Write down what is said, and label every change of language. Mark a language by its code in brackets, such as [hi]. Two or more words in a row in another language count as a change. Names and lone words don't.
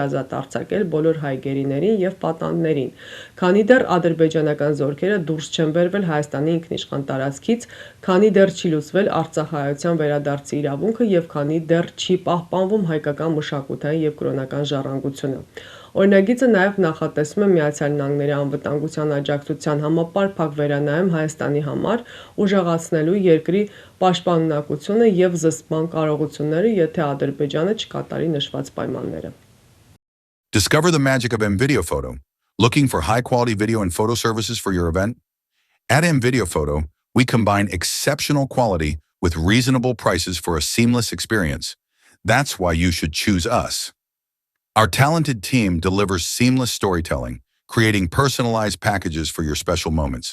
[hy] ազատ արձակել բոլոր հայ գերիներին եւ պատանդներին, քանի դեռ ադրբեջանական զորքերը դուրս չեն բերվել Հայաստանի ինքնիշխան տարածքից, քանի դեռ չի լուծվել արցախահայության վերադարձի իրավունքը եւ քանի դեռ չի պահպանվում հայկական մշակութային եւ կրոնական ժառանգությունը։ Օրինագիծը նաեւ նախատեսում է Միացյալ Նահանգների անվտանգության աջակցության համապարփակ վերանայում Հայաստանի համար, ուժեղացնելու երկրի պաշտպանունակությունը եւ զսպման կարողությունները, եթե Ադրբեջանը չկատարի նշված պայմանները։ [en] Discover the magic of MVideo Photo. Looking for high-quality video and photo services for your event? At MVideo Photo, we combine exceptional quality with reasonable prices for a seamless experience. That's why you should choose us. Our talented team delivers seamless storytelling, creating personalized packages for your special moments.